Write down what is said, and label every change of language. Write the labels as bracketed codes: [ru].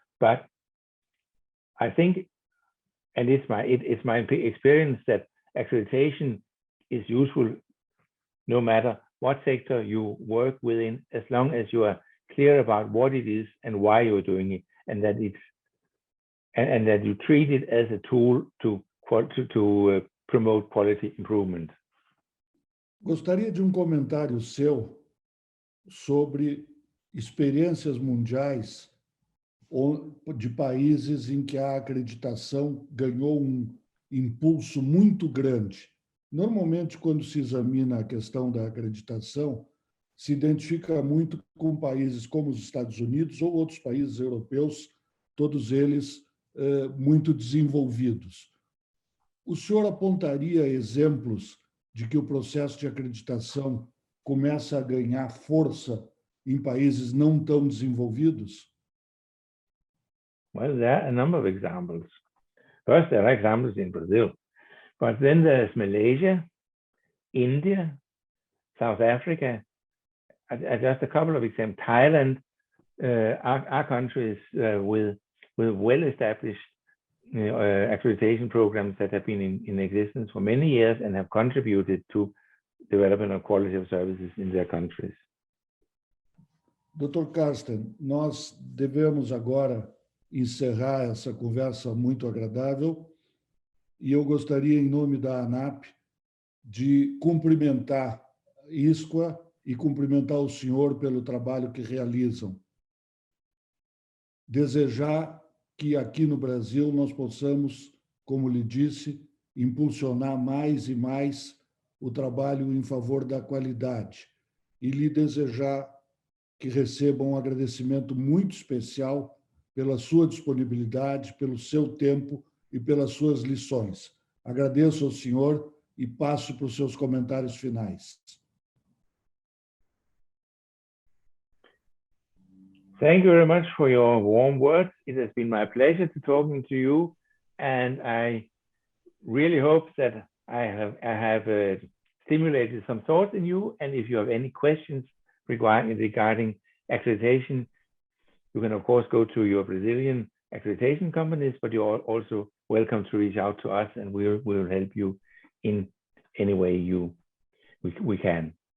[en] But I think, and it's my experience, that accreditation is useful no matter what sector you work within, as long as you are clear about what it is and why you're doing it, and that you treat it as a tool to promote quality improvement. [pt] Gostaria de um comentário seu sobre experiências mundiais de países em que a acreditação ganhou um impulso muito grande. Normalmente, quando se examina a questão da acreditação, se identifica muito com países como os Estados Unidos ou outros países europeus, todos eles muito desenvolvidos. O senhor apontaria exemplos de que o processo de acreditação começa a ganhar força em países não tão desenvolvidos? [en] Well, there are a number of examples. First, there are examples in Brazil, but then there's Malaysia, India, South Africa, just a couple of examples. Thailand are countries with well-established accreditation programs that have been in existence for many years and have contributed to development of quality of services in their countries. [pt] Dr. Carsten, nós devemos agora encerrar essa conversa muito agradável e eu gostaria, em nome da Anahp, de cumprimentar a ISQA e cumprimentar o senhor pelo trabalho que realizam. Desejar que aqui no Brasil nós possamos, como lhe disse, impulsionar mais e mais o trabalho em favor da qualidade e lhe desejar que receba um agradecimento muito especial pela sua disponibilidade, pelo seu tempo e pelas suas lições. Agradeço ao senhor e passo para os seus comentários finais. [en] Thank you very much for your warm words. It has been my pleasure to talking to you, and I really hope that I have stimulated some thoughts in you. And if you have any questions regarding accreditation, you can of course go to your Brazilian accreditation companies, but you are also welcome to reach out to us, and we will help you in any way we can.